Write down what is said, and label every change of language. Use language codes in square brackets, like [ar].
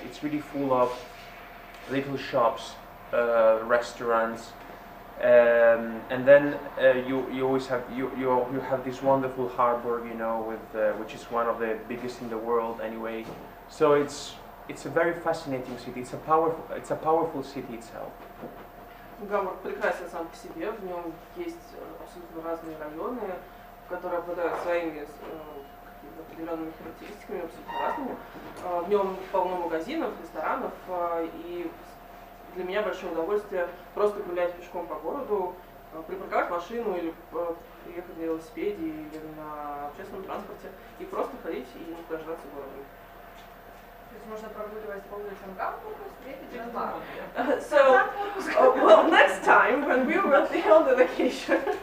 [en] It's really full of little shops, restaurants, and then you always have you have this wonderful harbor, you know, with which is one of the biggest in the world anyway. So it's a very fascinating city. It's a powerful city itself. [ru] Гамбург прекрасен сам по себе, в нем есть абсолютно разные районы, которые обладают своими определенными характеристиками, абсолютно разными. В нем полно магазинов, ресторанов, и для меня большое удовольствие просто гулять пешком по городу, припарковать машину или ехать на велосипеде или на общественном транспорте и просто ходить и наслаждаться городом. То есть можно прогуливать по улицам Гамбурга, встретить Gian Marco. [en] Well, next time when we will be on the vacation,